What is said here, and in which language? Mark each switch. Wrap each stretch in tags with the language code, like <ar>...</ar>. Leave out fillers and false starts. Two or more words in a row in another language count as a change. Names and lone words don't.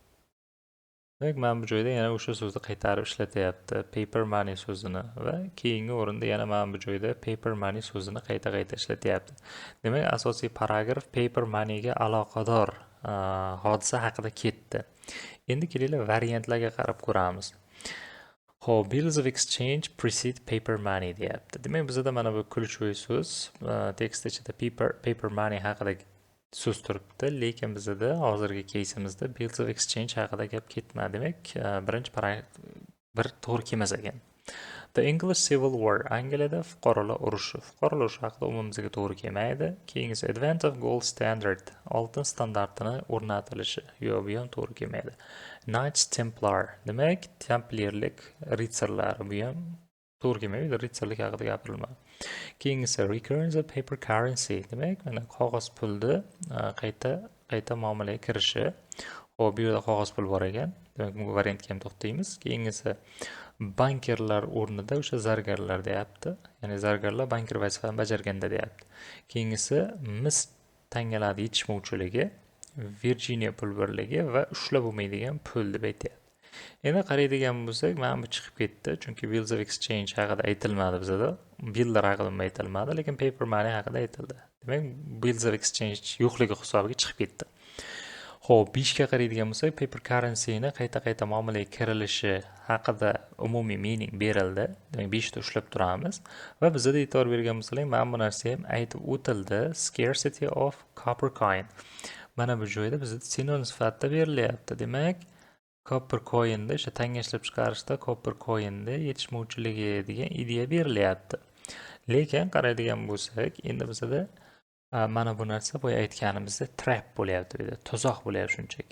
<uz>Demak, mana bu joyda yana o'sha so'zni qaytarib ishlatyapti,</uz> <en>paper money</en> <uz>so'zini, va keyingi o'rinda yana mana bu joyda</uz> <en>paper money</en> <uz>so'zini qayta-qayta ishlatyapti. Demak, asosiy paragraf</uz> <en>paper moneyga</en> <uz>aloqador hodisa haqida ketdi. Endi kelaylik variantlarga qarab ko'ramiz. Xo'p,</uz> <en>bills of exchange precede paper money deyapti.</en> <uz>Demak, bizda mana bu kulchoy so'z, tekst ichida</uz> <en>paper money</en> <uz>haqida so'z turibdi, lekin bizda hozirgi кейsimizda</uz> <en>bills of exchange</en> <uz>haqida gap ketmadi. Demak, birinchi paragraf bir to'g'ri kelmas ekan.</uz> <en>The English Civil War,</en> <uz>Angliyada fuqarolar urushi. Fuqarolar urushi haqida umumimizga to'g'ri kelmaydi.</uz> <en>Keyingisi Advent of Gold Standard,</en> <uz>oltin standartini o'rnatilishi. Yo'q, bu ham to'g'ri kelmaydi. Knights Templar, demak, templierlik ritsarlar, bu ham to'g'ri kelmaydi, ritsarlik haqida gapirilmaydi.</uz> <en>Keyingisi recurrence of paper currency,</en> <uz>demak, mana qog'oz pulni qayta muomalaga kirishi. Xo'p, bu yerda qog'oz pul bor ekan. Demak, bu variantga ham to'xtaymiz. Keyingisi bankerlar o'rnida o'sha zargarlar deyapti. Ya'ni zargarlar banker vazifasini bajarganda deyapti. Keyingisi mis tangalarni yetishmovchiligi, Virginia pul birligi va ushlab bo'lmaydigan pul deb aytyapti. Endi qaraydigan bo'lsak, mana bu chiqib ketdi, chunki</uz> <en>bills of exchange</en> <uz>haqida aytilmadi bizda. Billlar haqida aytilmadi, lekin</uz> <en>paper money</en> <uz>haqida aytildi. Demak,</uz> <en>bills of exchange</en> <uz>yo'qligi hisobiga chiqib ketdi. Xo'p, 5 ga qaraydigan bo'lsak,</uz> <en>paper currency'ni</en> <uz>qayta-qayta muomalaga kirilishi haqida umumiy meaning berildi. Demak, 5 ta ushlab turamiz va bizda e'tibor bergan bo'lsak, mana bu narsa ham aytib o'tildi,</uz> <en>scarcity of copper coin.</en> <uz>Mana bu joyda bizda sinonim sifatida berilyapti. Demak,</uz> <en>copper coin'da</en> <uz>o'sha tanga ishlab chiqarishda</uz> <en>copper coin'da</en> <uz>yetishmovchiligi degan ideya berilyapti. Lekin qaraydigan bo'lsak, endi bizda mana bu narsa boya aytganimizda trap bo'lyapti, bu yerda tuzoq bo'lyapti shunchaki.</uz>